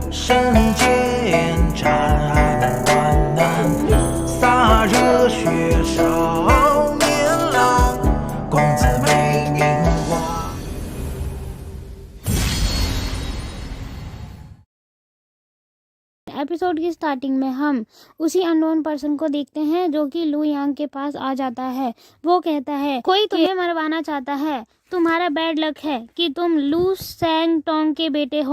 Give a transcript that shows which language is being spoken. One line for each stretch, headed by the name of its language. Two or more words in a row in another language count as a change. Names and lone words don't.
Chinese: 身间缠万难，洒热血少年郎，公子美名望。
Hindi: एपिसोड की स्टार्टिंग में हम उसी
English: unknown person
Hindi: को देखते हैं जो कि लू यांग के पास आ जाता है। वो कहता है कोई तुम्हें मरवाना चाहता है, तुम्हारा
English: bad luck
Hindi: है कि तुम लू सैंग टोंग के बेटे हो।